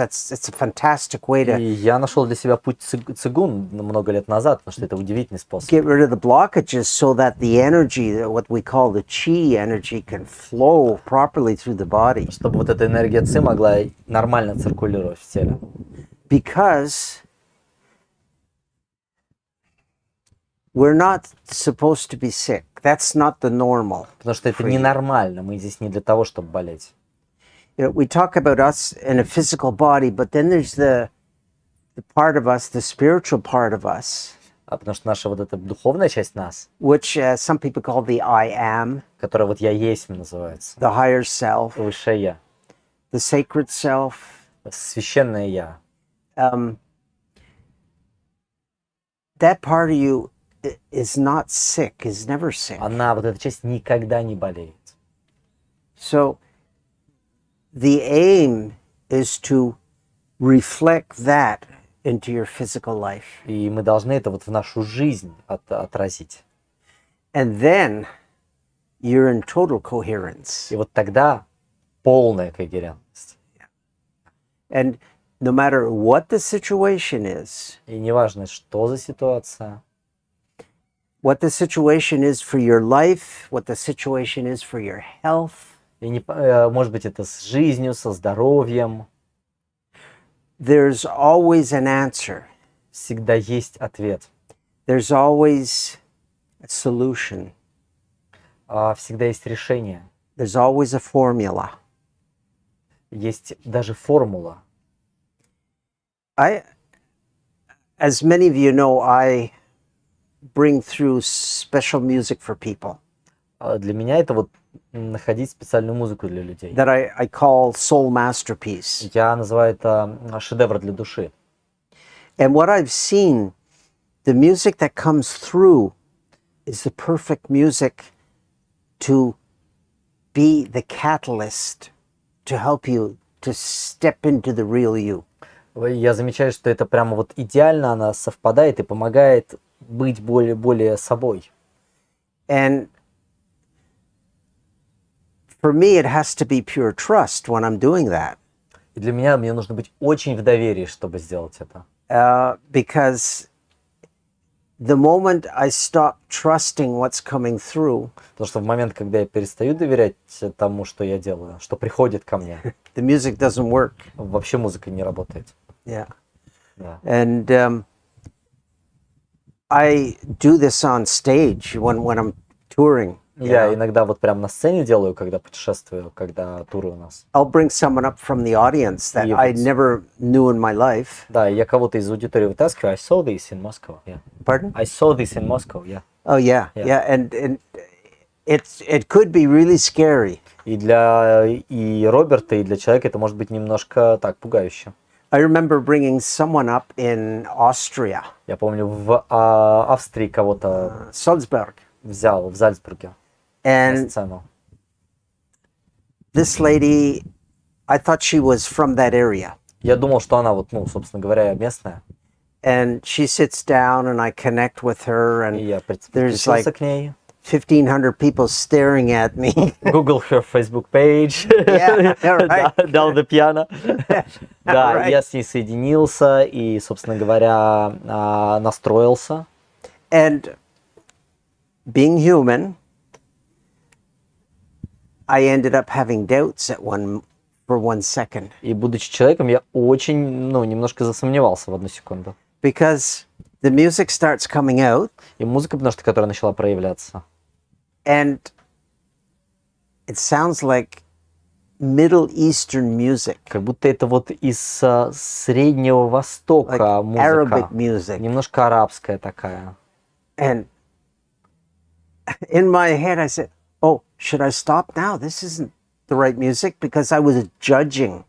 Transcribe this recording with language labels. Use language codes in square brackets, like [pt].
[en] It's a fantastic way [ru] И [en] to [ru] я нашел для себя путь цигун много лет назад, потому что это удивительный способ. [en] get rid of the blockages so that the energy, what we call the Qi energy, can flow properly through the body. [ru] Чтобы вот эта энергия ци могла нормально циркулировать в теле. [en] Because we're not supposed to be sick. That's not the normal. [ru] Потому что это ненормально. Мы здесь не для того, чтобы болеть. [en] You know, we talk about us in a physical body, but then there's the part of us, the spiritual part of us, [ru] Потому что наша вот эта духовная часть нас, [en] which some people call the I am, [ru] которая вот я есть называется, [en] the higher self, [ru] высшее я, [en] the sacred self. [ru] священное я. [en] that part of you is not sick, is never sick. [ru] Она, вот эта часть, никогда не болеет. [en] So the aim is to reflect that into your physical life. [ru] И мы должны это вот в нашу жизнь отразить. [en] And then you're in total coherence. [ru] И вот тогда полная когерентность. [en] And no matter what the situation is, [ru] И неважно, что за ситуация, [en] what the situation is for your life, what the situation is for your health, [ru] и может быть это с жизнью, со здоровьем, [en] there's always an answer. [ru] всегда есть ответ. [en] There's always a solution. [ru] Всегда есть решение. [en] There's always a formula. [ru] Есть даже формула. [en] As many of you know, I bring through special music for people [ru] Для меня это вот находить специальную музыку для людей. [en] that I call soul masterpiece. [ru] Я называю это шедевр для души. [en] And what I've seen, the music that comes through is the perfect music to be the catalyst to help you to step into the real you. [ru] Я замечаю, что это прямо вот идеально, она совпадает и помогает быть более собой. [en] And for me, it has to be pure trust when I'm doing that. [ru] И для меня мне нужно быть очень в доверии, чтобы сделать это. [en] Because the moment I stop trusting what's coming through, [ru] Потому что в момент, когда я перестаю доверять тому, что я делаю, что приходит ко мне, [en] the music doesn't work. [ru] вообще музыка не работает. [en] Yeah. [ru] Да. [en] And I do this on stage when I'm touring. [ru] Я иногда вот прям на сцене делаю, когда путешествую, когда туры у нас. [en] I'll bring someone up from the audience that I never knew in my life. [ru] Да, я кого-то из аудитории вытаскиваю. [en] I saw this in Moscow. Yeah. Pardon? I saw this in Moscow. Yeah. Oh yeah, yeah, and it could be really scary. [ru] И для Роберта, и для человека это может быть немножко так пугающе. [en] I remember bringing someone up in Austria, [ru] Я помню, в Австрии кого-то [en] Salzburg, [ru] взял в Зальцбурге на [en] and [ru] сцену. [en] this lady, I thought she was from that area. [ru] Я думал, что она вот, собственно говоря, местная. [en] And she sits down and I connect with her [ru] И я [en] and there's like [ru] подключился к ней. [en] 1,500 people staring at me. Google her Facebook page. Yeah, right. Down the piano. [ru] Да, [en] Right. [ru] я с ней соединился и, собственно говоря, настроился. [en] And being human, I ended up having doubts for 1 second. [ru] И, будучи человеком, я очень, немножко засомневался в одну секунду. [en] Because the music starts coming out [ru] И музыка, потому что которая начала проявляться. [en] and it sounds like Middle Eastern music, [ru] Как будто это вот из Среднего Востока [en] like [ru] музыка. [en] Arabic music. [ru] Немножко арабская такая. [en] And in my head, I said, oh, should I stop now? This isn't the right music, because I was judging.